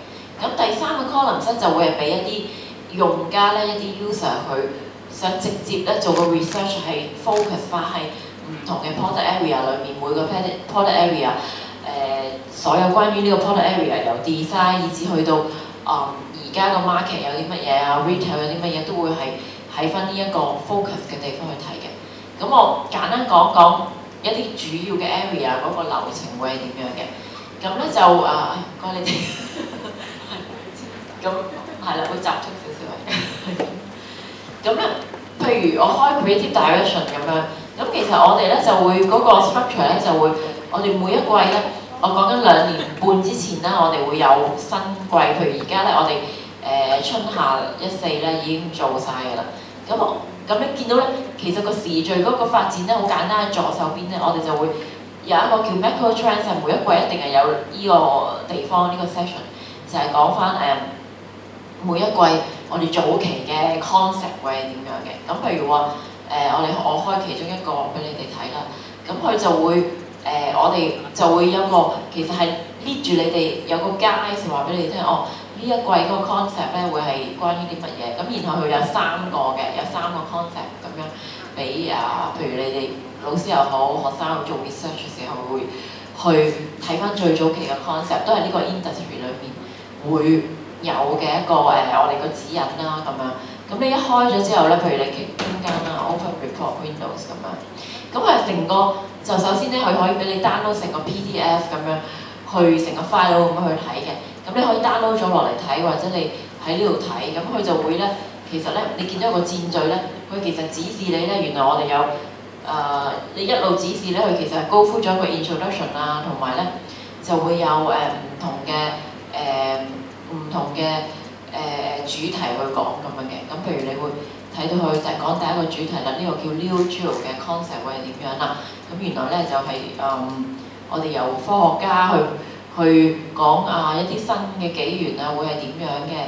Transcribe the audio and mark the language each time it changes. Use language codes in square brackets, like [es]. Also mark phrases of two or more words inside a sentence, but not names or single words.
[yue] 咁第3個 columns 咧就會係俾一啲用家咧一啲 user 去想直接咧做個 research 係 focus 翻喺唔同嘅 [en] product area [yue] 裏面，每個 [en] product area [yue] 所有關於呢個 [en] product area [yue] 由 design 以至去到而家個 market 有啲乜嘢retail 有啲乜嘢都會係喺翻呢一個 focus 嘅地方去睇嘅。咁我簡單講講一啲主要嘅 area 嗰個流程會係點樣嘅。咁咧就唔該你哋，咁係啦，會集中少少咁咧，譬如我開 [en] creative direction [yue] 咁樣，咁其實我哋咧就會嗰個 structure 咧就會，我哋每一季咧，我講緊2年半之前啦，我哋會有新季，譬如而家咧我哋春夏14咧已經做晒㗎啦。咁你見到咧，其實個時序嗰個發展咧好簡單，喺左手邊咧，我哋就會有一個叫 [en] macro trends， [yue] 每一季一定係有呢個地方呢個 session， 就係講翻每一季我哋早期嘅 concept 會係點樣嘅。咁譬如話我開其中一個俾你哋睇啦，咁佢就會我哋就會有個其實係 lead 住你哋有個 guide 話俾你哋聽，呢一季嗰個 concept 咧會係關於啲乜嘢。咁然後佢有3個 concept 咁樣俾譬如你哋老師又好，學生去做 research 嘅時候會去睇翻最早期嘅 concept， 都係呢個 industry 裏面會有嘅一個我哋個指引啦咁樣。咁你一開咗之後咧，譬如你中間啦 [en] open report windows [yue] 咁樣， 咁佢成個就首先咧，佢可以俾你 download 成個 PDF 咁樣去成個 file 咁樣去睇嘅。咁你可以 download 咗落嚟睇，或者你喺呢度睇，咁佢就會咧，其實咧你見到個箭嘴咧，佢其實指示你咧，原來我哋有你一路指示咧，佢其實係 [en] go through [yue] 咗一個 introduction 啊，同埋咧就會有唔同嘅主題去講咁樣嘅。咁譬如你會睇到佢就係講第一個主題啦，呢、個叫 Leo Geo 嘅 concept 會係點樣啦？咁原來咧就係、我哋由科學家去講一啲新嘅紀元啊，會係點樣嘅？